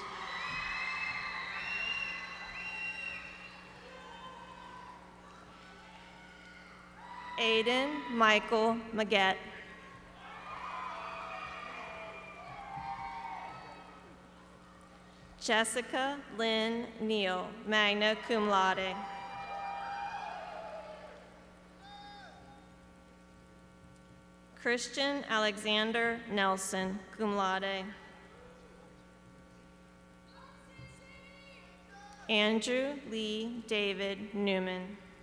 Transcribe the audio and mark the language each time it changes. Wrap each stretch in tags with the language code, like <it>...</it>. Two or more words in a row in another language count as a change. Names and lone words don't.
<en>Aiden Michael Maggette. Jessica Lynn Neal,</en> <la>magna cum laude.</la> <en>Christian Alexander Nelson,</en> <la>cum laude.</la> <en>Andrew Lee David Newman.</en>